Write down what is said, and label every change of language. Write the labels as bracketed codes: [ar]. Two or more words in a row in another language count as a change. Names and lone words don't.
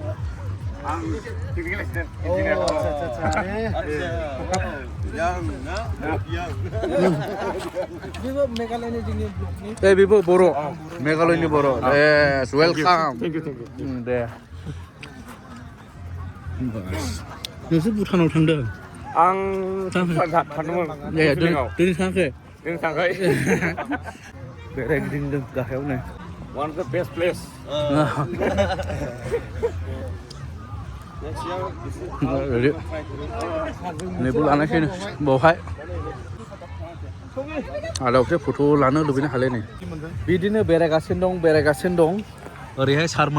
[brx] बेबो बर' मेघालयनि बर' [en] yes welcome [brx] दे नोंसोर भुटानाव थांदों आं थांदोंमोन दिनै थाङाखै बेरायगिदिंदों गाहायाव नै [en] One of the best place. [brx] नैबो लानायसै बावहाय आदावसे फट' लानो लुबैनो हालाय नै बिदिनो बेरायगासिनो दं ओरैहाय सारमोना